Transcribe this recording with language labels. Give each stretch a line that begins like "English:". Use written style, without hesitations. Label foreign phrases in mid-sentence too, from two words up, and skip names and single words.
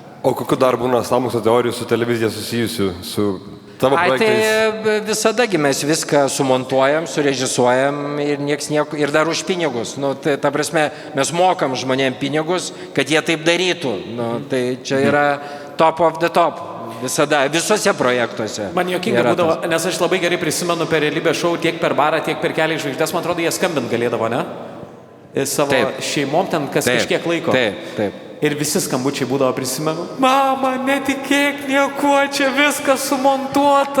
Lithuanian: O kokiu dar būna sąmokslo teorijų su televizija susijusių, su tavo projektais? Tai visadagi mes viską sumontuojam, surežisuojam ir nieks nieko, ir dar už pinigus. Ta prasme, mes mokam žmonėm pinigus, kad jie taip darytų. Tai čia yra
English: top of the top.
Lithuanian: Visada, visose projektuose. Man juokinga būdavo, nes aš labai gerai prisimenu per realybės šou, tiek per barą, tiek per Kelią į žvaigždes, man atrodo, jie skambint galėdavo, ne? Savo šeimom ten kažkiek laiko. Taip. Ir visi skambučiai būdavo, prisimenu, mama, netikėk nieko, čia viskas sumontuota.